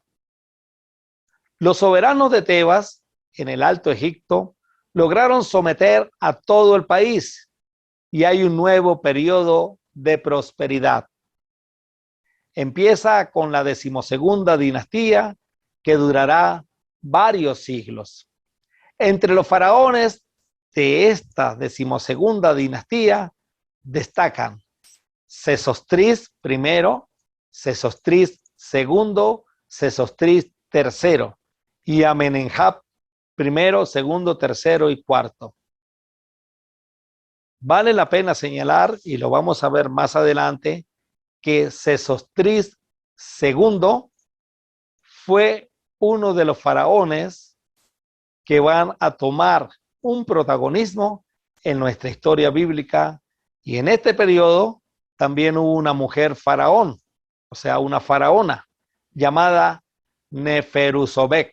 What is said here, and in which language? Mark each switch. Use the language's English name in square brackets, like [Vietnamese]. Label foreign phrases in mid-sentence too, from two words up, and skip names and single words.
[Spanish] Los soberanos de Tebas, en el Alto Egipto, lograron someter a todo el país y hay un nuevo periodo de prosperidad. Empieza con la 12ª dinastía, que durará varios siglos. Entre los faraones de esta 12ª dinastía destacan Sesostris I, Sesostris II, Sesostris III y Amenemhat I, II, III y IV. Vale la pena señalar, y lo vamos a ver más adelante, que Sesostris II fue uno de los faraones que van a tomar un protagonismo en nuestra historia bíblica, y en este periodo también hubo una mujer faraón, o sea, una faraona llamada Neferusobek.